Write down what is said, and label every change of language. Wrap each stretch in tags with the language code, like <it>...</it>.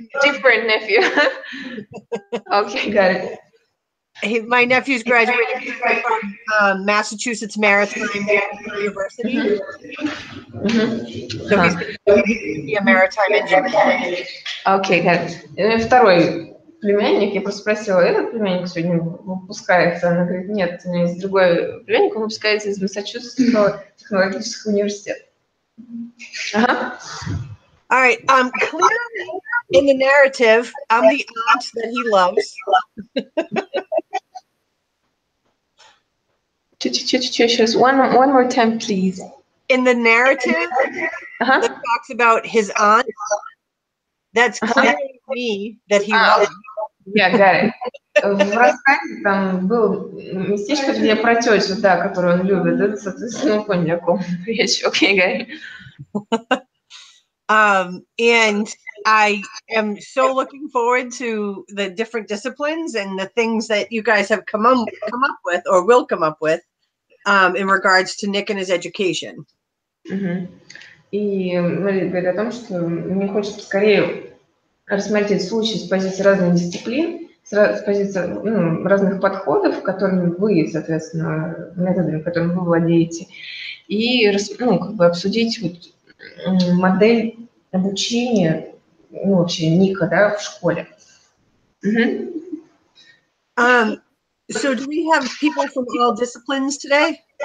<en>different nephew. Okay, got it. My nephew's graduating from Massachusetts Maritime University. So he's going to be a maritime engineer. Okay, got it.</en> <ru>Второй племянник, я просто спросила, этот племянник сегодня выпускается? Она говорит, нет, у меня есть другой племянник, он выпускается из Массачусетского технологического университета.</ru> <en>All right. Clearly, in the narrative, I'm the aunt that he loves. Just one more time, please. In the narrative that talks about his aunt, that's clearly me that he loves. Yeah, got it.</en> <ru>В рассказе там был местечко, где про тетю, да, которую он любит. Это, соответственно, поняли, о ком речь.</ru> <en>Okay, got it. And I am so looking forward to the different disciplines and the things that you guys have come up with or will come up with. in regards to Nick and his education.</en> <ru>И Мария говорит о том, что мне хочется скорее рассмотреть этот случай с позиции разных дисциплин, с позиции разных подходов, которыми вы, соответственно, методами, которыми вы владеете, и как бы обсудить вот модель обучения, вообще Ника, да, в школе.</ru> <en>So do we have people from all disciplines today?</en>